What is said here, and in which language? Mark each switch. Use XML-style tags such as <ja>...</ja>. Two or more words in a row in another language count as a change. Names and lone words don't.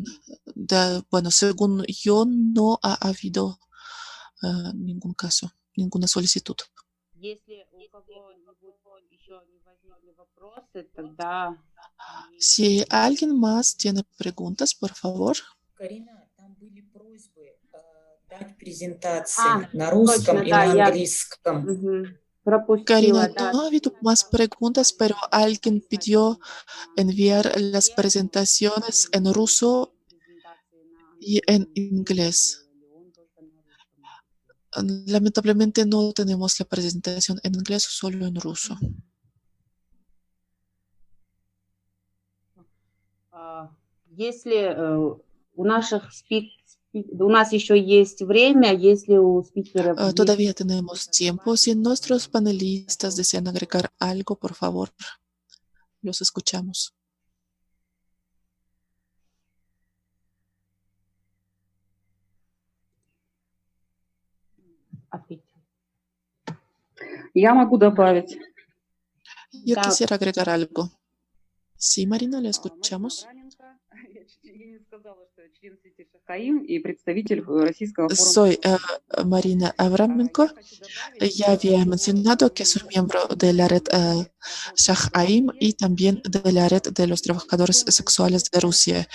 <es>Bueno, según yo, no ha habido ningún caso, ninguna solicitud. Si alguien más tiene preguntas, por favor.</es> <ru>Карина, там были просьбы дать презентации на русском и на английском.</ru> <es>Karina, no ha habido más preguntas, pero alguien pidió enviar las presentaciones en ruso y en inglés. Lamentablemente no tenemos la presentación en inglés, solo en ruso.</es> <ru>Если у нас еще есть время, если у спикеров...</ru> <es>Todavía tenemos tiempo. Si nuestros panelistas desean agregar algo, por favor, los escuchamos.</es> <ru>Я могу добавить.</ru> <es>Yo quisiera agregar algo. Sí, Marina, le escuchamos. Soy Marina Avramenko. Ya había mencionado que soy miembro de la red Shah Aim y también de la red de los trabajadores sexuales de Rusia.</es>